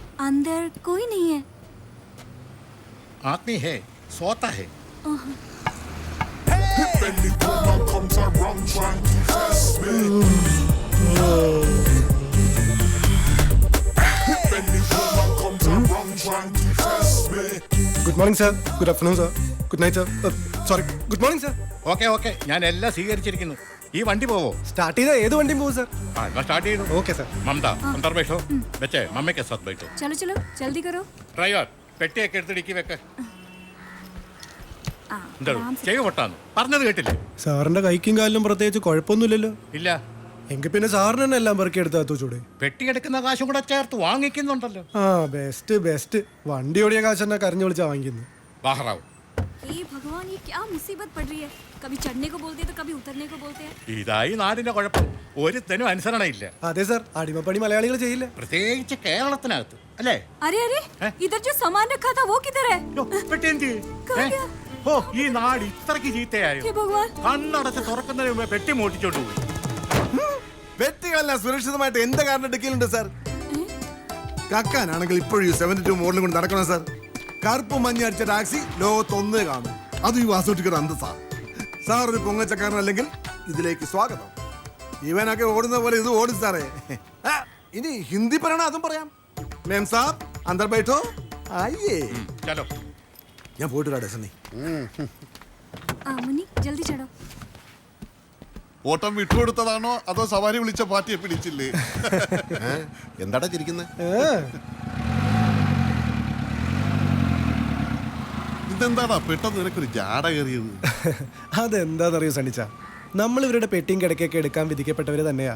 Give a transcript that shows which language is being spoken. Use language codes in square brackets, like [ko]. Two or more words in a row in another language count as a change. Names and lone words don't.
[hi] अंदर कोई नहीं है। आदमी है, सोता है। [en] Good morning sir, good afternoon sir, good night sir, sorry good morning sir. okay okay, [ml] ഞാൻ എല്ലാം സ്വീകരിച്ചിരിക്കുന്നു. ഈ വണ്ടി പോവോ? സ്റ്റാർട്ട് ചെയ്താൽ ഏത് വണ്ടിയും പോകും സാർ. [hi] मैं स्टार्ट ही [en] Okay sir. [hi] ममता अंदर बैठो, बच्चे मम्मी के साथ बैठो. चलो चलो जल्दी करो। [ml] ड्राइवर പെട്ടിയൊക്കെ എടുത്ത് ഡിക്കി വെക്ക. ആ, എന്താ [hi] आराम से। [ml] ചെവി പൊട്ടാന്ന് പറഞ്ഞത് കേട്ടില്ലേ? സാറിന്റെ കൈക്കും കാലിലും പ്രത്യേകിച്ച് കുഴപ്പമൊന്നുമില്ലല്ലോ. ഇല്ല, എങ്കിൽ പിന്നെ സാറിന് തന്നെ എല്ലാം പെറുക്കി എടുത്താ ചൂടെ. പെട്ടി എടുക്കുന്ന കാശും കൂടെ ചേർത്ത് വാങ്ങിക്കുന്നുണ്ടല്ലോ. ആ [en] best best. [ml] വണ്ടി ഓടിയ കാശ് തന്നെ കരഞ്ഞു വിളിച്ചാ വാങ്ങിക്കുന്നു. [hi] बाहर आओ, हे भगवान, ये क्या मुसीबत पड़ रही है। कभी चढ़ने को बोलते हैं तो कभी उतरने को बोलते हैं। [ml] ഇതായി നാടിന്റെ കുഴപ്പം. ഒരുത്തനും അനുസരണയില്ല, അതെ സാർ, അടിമപ്പണി മലയാളികൾ ചെയ്യില്ല. പ്രത്യേകിച്ച് കേരളത്തിനകത്ത് അല്ലേ? [hi] अरे अरे, हैं? इधर जो सामान रखा था वो किधर है? [ml] യ്യോ, പെട്ടി എന്ത് ചെയ്യും? [hi] कहाँ गया? [ml] ഓ, ഈ നാട് ഇത്രക്ക് ചീത്തയായോ? [hi] हे भगवान, [ml] കണ്ണടച്ച് തുറക്കുന്നതിന് മുമ്പേ പെട്ടി മോട്ടിച്ചോണ്ട് പോയി. പെട്ടികളെല്ലാം സുരക്ഷിതമായിട്ട് എന്റെ കാറിന്റെ ഡിക്കിയിലുണ്ട് സാർ. കക്കാനാണെങ്കിൽ ഇപ്പോഴും 72 മോഡലും കൊണ്ട് നടക്കണം സാർ. കറുപ്പ് മഞ്ഞ അടിച്ച ടാക്സി ലോകത്തൊന്നേ കാണും. അത് ഈ വാസൂട്ടിക്കൊരു അന്തസ്സാ. സാർ ഒരു പൊങ്ങച്ചക്കാരനല്ലെങ്കിൽ ഇതിലേക്ക് സ്വാഗതം. ഇവനൊക്കെ ഓടുന്ന പോലെ ഇത് ഓടും സാറേ. ആ, ഇനി ഹിന്ദി പറയണ അതും പറയാം. [hi] मेम साब अंदर बैठो. आइए, ചലോ. [ml] ഞാൻ പോയിട്ട് വരാം സണ്ണി. [hi] मुन्नी जल्दी चढ़ो। [ml] ഓട്ടം വിട്ടുകൊടുത്തതാണോ അതോ സവാരി വിളിച്ച പാർട്ടിയെ പിടിച്ചില്ലേ? എന്താടാ ചിരിക്കുന്നത്? ഇതെന്താടാ പെട്ടെന്ന് നിനക്കൊരു ജാട കയറിയത്? അതെന്താണെന്നറിയോ സണ്ണിച്ച, നമ്മൾ ഇവരുടെ പെട്ടിയും കിടക്കൊക്കെ എടുക്കാൻ വിധിക്കപ്പെട്ടവര് തന്നെയാ.